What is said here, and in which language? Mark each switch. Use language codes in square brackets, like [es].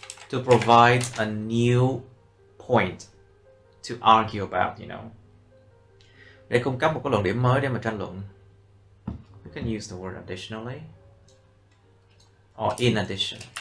[en] To provide a new point to argue about, you know. [vi] Để cung cấp một cái luận điểm mới để mà tranh luận. [en] You can use the word additionally or in addition.